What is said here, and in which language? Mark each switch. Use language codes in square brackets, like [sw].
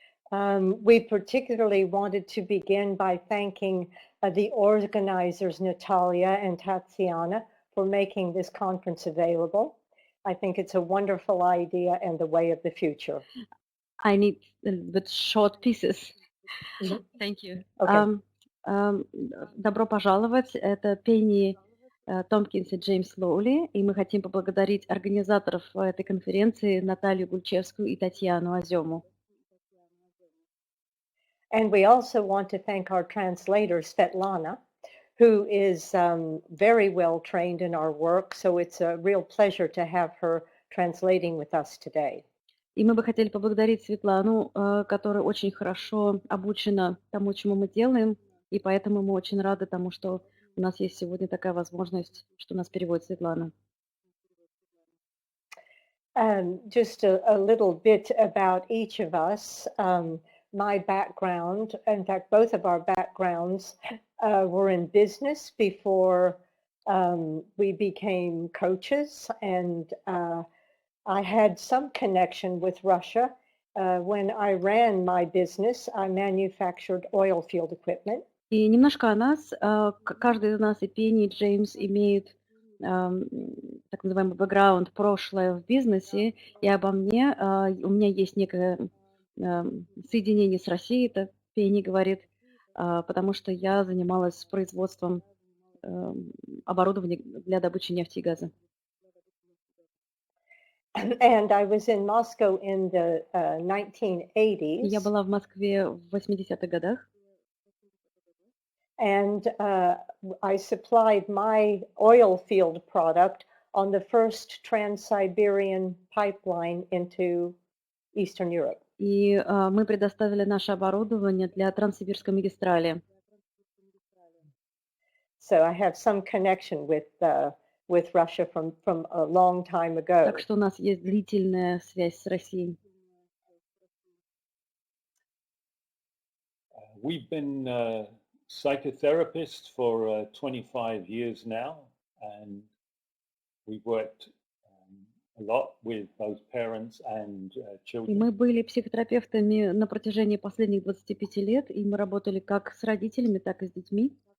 [en] We particularly wanted to begin by thanking the organizers, Natalia and Tatiana, for making this conference available. I think it's a wonderful idea and the way of the future. I need a little bit short pieces. Thank you. Okay. [ru] Добро пожаловать. Это Пенни Томпкинс и Джеймс Лоули, и мы хотим поблагодарить организаторов этой конференции Наталью Гульчевскую и Татьяну Озему. [en] And we also want to thank our translator, Svetlana, who is very well trained in our work. So it's a real pleasure to have her translating with us today. [ru] И мы бы хотели поблагодарить Светлану, которая очень хорошо обучена тому, чему мы делаем, и поэтому мы очень рады тому, что у нас есть сегодня такая возможность, что нас переводит Светлана. [en] Just a little bit about each of us. My background, in fact, both of our backgrounds were in business before we became coaches, and I had some connection with Russia. When I ran my business, I manufactured oil field equipment. [ru] И немножко о нас. Каждый из нас, и Пенни, и Джеймс, имеют так называемый бэкграунд, прошлое в бизнесе, и обо мне. У меня есть некое соединение с Россией, это Пенни говорит, потому что я занималась производством оборудования для добычи нефти и газа. [en] And I was in Moscow in the 1980s. [ru] Я была в Москве в 80-х годах. [en] And I supplied my oil field product on the first Trans-Siberian pipeline into Eastern Europe. [ru] И мы предоставили наше оборудование для Транссибирской магистрали. [en] So I have some connection with Russia from a long time ago. [ru] Так что у нас есть длительная связь с Россией. [en] We've been psychotherapists for 25 years now, and we've worked a lot with both parents and children. [ru] И мы были психотерапевтами на протяжении последних 25 лет, и мы работали как с родителями, так и с детьми.